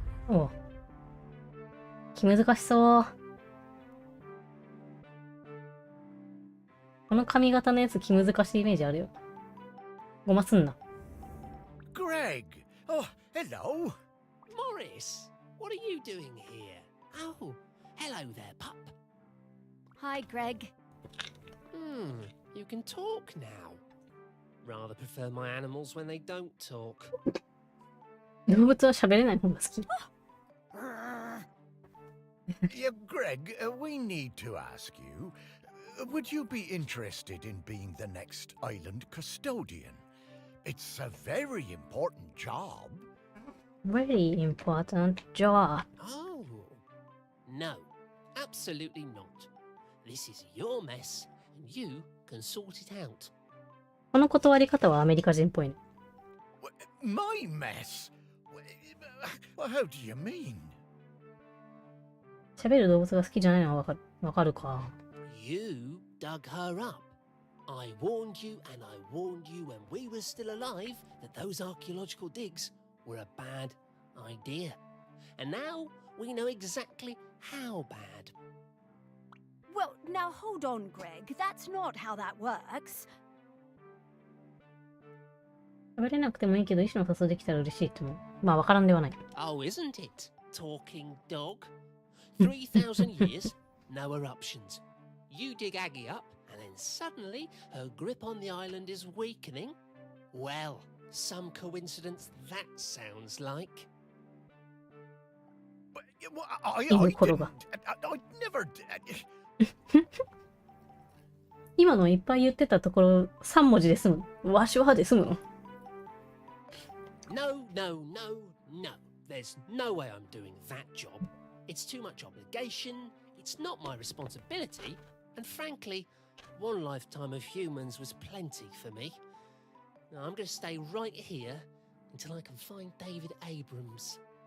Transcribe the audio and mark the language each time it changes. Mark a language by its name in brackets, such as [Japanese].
[Japanese] おう。気難しそう。この髪型のやつ気難しいイメージあるよ。ごますんな。 [English] Greg! Oh, hello! Morris, what are you doing here? Oh, hello there, pup. Hi, Greg. You can talk now. Rather prefer my animals when they don't talk. [Japanese] 動物は喋れない方が好き。 [English] Yeah, Greg, we need to ask you, would you be interested in being the next island custodian? It's a very important job. Very important job. Oh, no, absolutely not. This is your mess, and you can sort it out. [Japanese] この断り方はアメリカ人っぽいね。 [English] My mess? How do you mean? [Japanese] 喋る動物が好きじゃないのはわかるか。 [English] You dug her up. I warned you and I warned you when we were still alive that those archaeological digs were a bad idea. And now we know exactly how bad. Well, now hold on, Greg. That's not how that works. [Japanese] 喋れなくてもいいけど、意思の疎通できたら嬉しいっても。まあ、わからんではない。 [English] Oh, isn't it, talking dog? 3,000 years, no eruptions. You dig Aggie up, and then suddenly her grip on the island is weakening. Well, some coincidence that sounds like. But, I never did. [Japanese] 今のいっぱい言ってたところ、3文字で済む。わしはで済むの。 [English] No, no, no, no. There's no way I'm doing that job. It's too much obligation, it's not my responsibility, and frankly, one lifetime of humans was plenty for me. Now I'm going to stay right here until I can find David Abrams.